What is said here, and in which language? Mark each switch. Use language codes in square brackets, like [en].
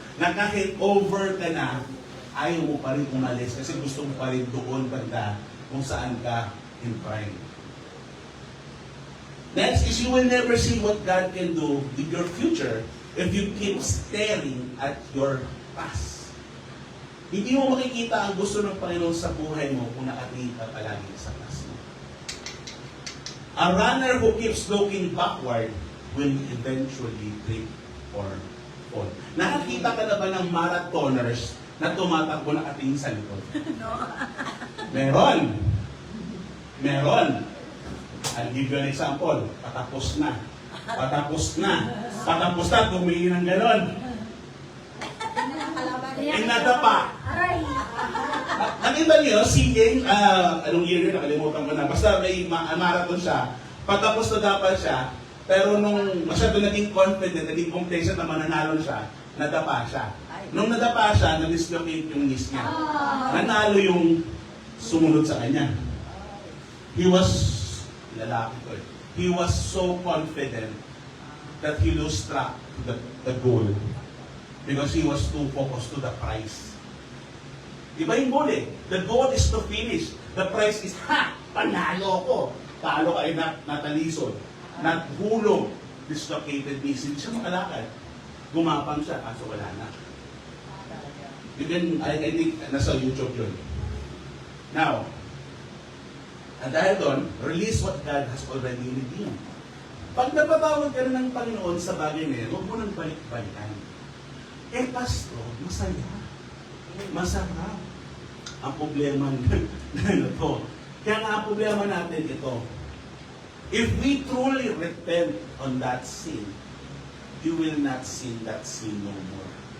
[tl] Na kahit over ka na, ayaw mo pa rin umalis kasi gusto mo pa rin doon banda kung saan ka in pride. [en] Next is you will never see what God can do with your future if you keep staring at your past. [tl] Hindi mo makikita ang gusto ng Panginoon sa buhay mo kung nakatingin ka palagi sa past mo. [en] A runner who keeps looking backward will eventually trip or fall. [tl] Nakakita ka na ba ng marathoners na tumatakbo nakatingin sa likod? [en] No. [tl] Meron. Meron. [en] I'll give you an example. [tl] Patapos na. Patapos na. Patapos na. Tumingin ng ganon. Inadapa. Nakita niyo, si Yang, anong year yun, nakalimutan ko na. Basta may marathon siya. Patapos na dapat siya. Pero nung masyado naging confident, naging complacent na mananalo siya, nadapa siya. Nung nadapa siya, na-dislocate yung knees niya. Nanalo yung sumunod sa kanya. [en] He was, [tl] lalaki ko eh, [en] he was so confident that he lost track to the goal because he was too focused to the prize. [tl] Iba yung goal eh. [en] The goal is to finish. The prize is, ha! [tl] Panalo ko! Talo ka ay natalisod. Naghulog. Dislocated knees. Hindi siya makalakad. Gumapang siya, kaso wala na. [en] You can, I think, [tl] nasa YouTube yun. [en] Now, [tl] at dahil doon, [en] release what God has already redeemed. [tl] Pag napatawag ka na ng Panginoon sa bagay na yan, huwag mo nang balik-balikan. Eh, Pastor, masaya. Masarap. Ang problema na ito. Kaya nga ang problema natin ito. [en] If we truly repent on that sin, you will not sin that sin no more.